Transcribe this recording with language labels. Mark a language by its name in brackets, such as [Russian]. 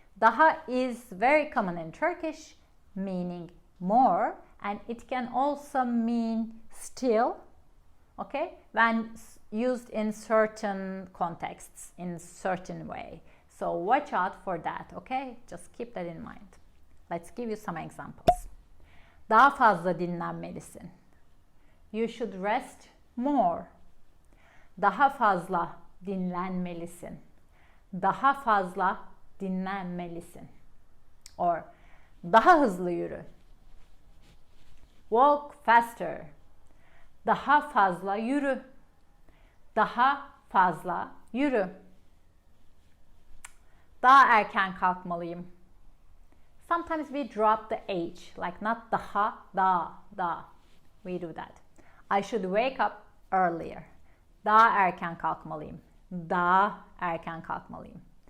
[English] Daha is very common in Turkish, meaning more, and it can also mean still, okay, when used in certain contexts, in certain way. So watch out for that, okay? Just keep that in mind. Let's give you some examples. [Turkish] Daha fazla dinlenmelisin. [English] You should rest more. [Turkish] Daha fazla dinlenmelisin. Daha fazla dinlenmelisin. Or daha hızlı yürü. [English] Walk faster. [Turkish] Daha fazla yürü. Daha fazla yürü. Daha erken kalkmalıyım. [English] Sometimes we drop the H, like not daha, da. We do that. I should wake up earlier. [Turkish] Daha erken kalkmalıyım. Daha erken kalkmalıyım.